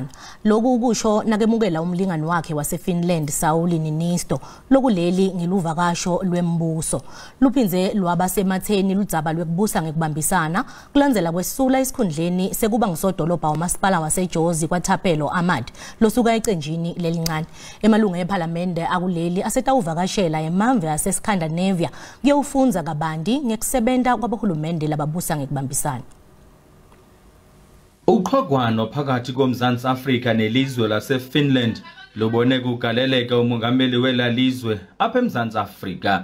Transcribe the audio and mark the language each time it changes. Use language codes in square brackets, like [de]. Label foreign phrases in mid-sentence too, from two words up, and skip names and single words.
[ss] Lokhu ukusho nakemukela umlingani wakhe waseFinland Sauli Niinisto lokuleli ngeluvakasho lwembuso. Luphinze lwaba sematheni ludzaba lwekubusa ngekubambisana kulandzela kwesula isikhundleni sekuba ngisodolobha umasipala waseJozi kwaThapelo Ahmad losuka ecenjini lelincane. Emalunga eParliament akuleli asetawuvakashela emamve aseScandinavia kuyowufunza kabandi ngekusebenta kwabohulumende lababusa ngekubambisana. [xh] Uqhogwano phakathi koMzantsi Afrika nelizwe laseFinland lubone kugaleleka umongameli welalizwe apha eMzantsi Afrika.